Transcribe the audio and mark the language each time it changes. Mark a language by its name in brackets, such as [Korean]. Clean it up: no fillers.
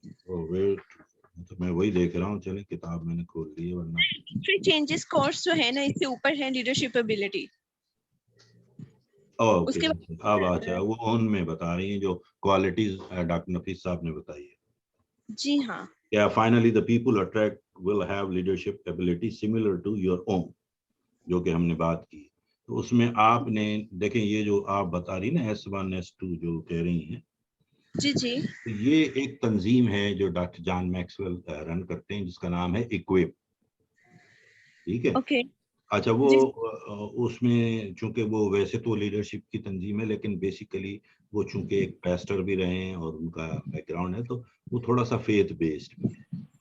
[Hindi] Wait, तो मैं वही देख रहा हूँ। चले किताब मैंने खोल ली है, वरना थ्री चेंजेस कोर्स जो है ना, इससे ऊपर है लीडरशिप एबिलिटी। ओके। उसके अब अच्छा, वो उनमें बता रही हैं जो क्वालिटीज डॉक्टर नफीस साहब ने बताई है। जी हाँ। [English] Yeah, finally the people attract will have leadership ability similar to your own, [Hindi] जो कि हमने बात की। तो उसमें आपने देखें, ये जो आप बता रही ना S1 S2 जो कह रही हैं, जी जी। तो ये एक तंजीम है जो डॉक्टर जॉन मैक्सवेल रन करते हैं, जिसका नाम है इक्विप। ठीक है? ओके। अच्छा, वो जी उसमें चूंकि वो वैसे तो लीडरशिप की तंजीम है, लेकिन बेसिकली वो चूंकि एक पेस्टर भी रहे हैं और उनका बैकग्राउंड है, तो वो थोड़ा सा फेथ बेस्ड भी है।